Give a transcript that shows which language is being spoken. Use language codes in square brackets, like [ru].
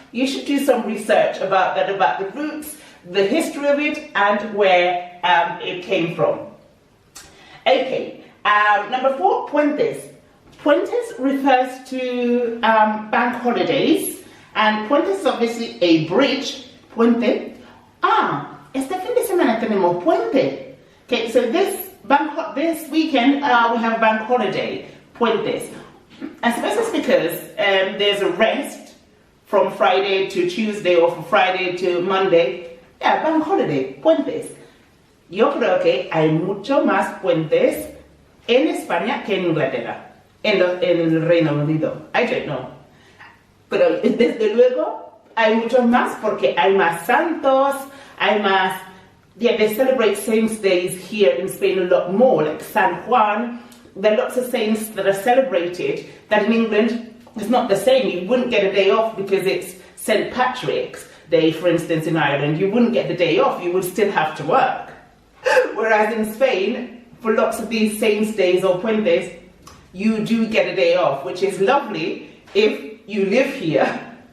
[en] You should do some research about that, about the roots, the history of it, and where it came from. Okay, number 4, puentes. Puentes refers to bank holidays, and puentes is obviously a bridge. Puente. [es] Este fin de semana tenemos puente. [en] Okay, so this weekend we have bank holiday, puentes. I suppose it's because there's a rest from Friday to Tuesday or from Friday to Monday. Yeah, bank holiday, puentes. [es] Yo creo que hay mucho más puentes en España que en Inglaterra, en el Reino Unido. [en] I don't know. [es] Pero desde luego hay muchos más porque hay más santos, hay más, [en] yeah, they celebrate saints days here in Spain a lot more, like San Juan. There are lots of saints that are celebrated that in England it's not the same. You wouldn't get a day off because it's St. Patrick's Day, for instance, in Ireland. You wouldn't get the day off, you would still have to work. Whereas in Spain, for lots of these saints days or puentes, you do get a day off, which is lovely if you live here.